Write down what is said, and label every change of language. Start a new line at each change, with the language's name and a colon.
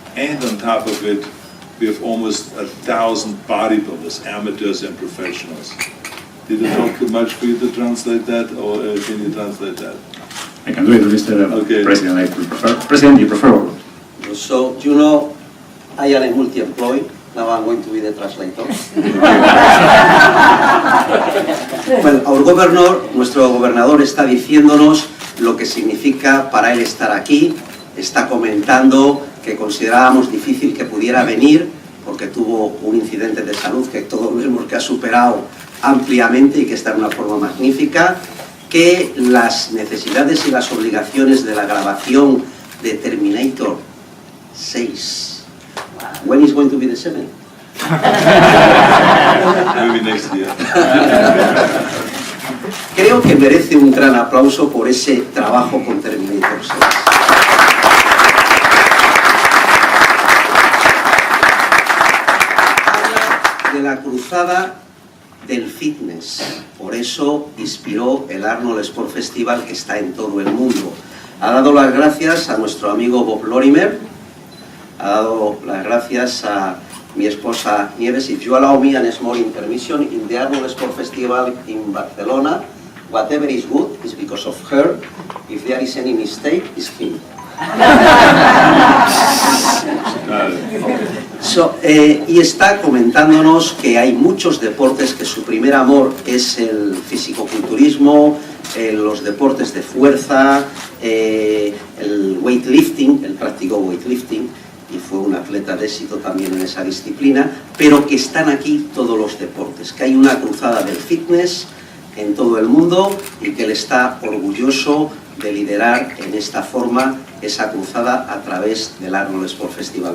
English: And on top of it, we have almost 1,000 bodybuilders, amateurs and professionals. Did it help too much for you to translate that, or can you translate that? I can do it, Mr. Okay. President. I prefer. President, you prefer. So, you know, I am a multi-employee. Now I'm going to be the translator. Well, our governor,
Spanish: nuestro gobernador está diciéndonos lo que significa para él estar aquí. Está comentando que considerábamos difícil que pudiera venir porque tuvo un incidente de salud que todos vemos que ha superado ampliamente y que está en una forma magnífica, que las necesidades y las obligaciones de la grabación de Terminator 6.
English: When is going to be the 7? Maybe next year.
Spanish: Creo que merece un gran aplauso por ese trabajo con Terminator 6. Habla de la cruzada del fitness, por eso inspiró el Arnold Sport Festival que está en todo el mundo. Ha dado las gracias a nuestro amigo Bob Lorimer, ha dado las gracias a mi esposa Nieves.
English: If you allow me a small intermission, in the Arnold Sport Festival in Barcelona, whatever is good is because of her. If there is any mistake, it's him.
Spanish: Y está comentándonos que hay muchos deportes, que su primer amor es el fisicoculturismo, los deportes de fuerza, el weightlifting, él practicó weightlifting y fue un atleta de éxito también en esa disciplina, pero que están aquí todos los deportes, que hay una cruzada del fitness en todo el mundo y que él está orgulloso de liderar en esta forma esa cruzada a través del Arnold Sport Festival.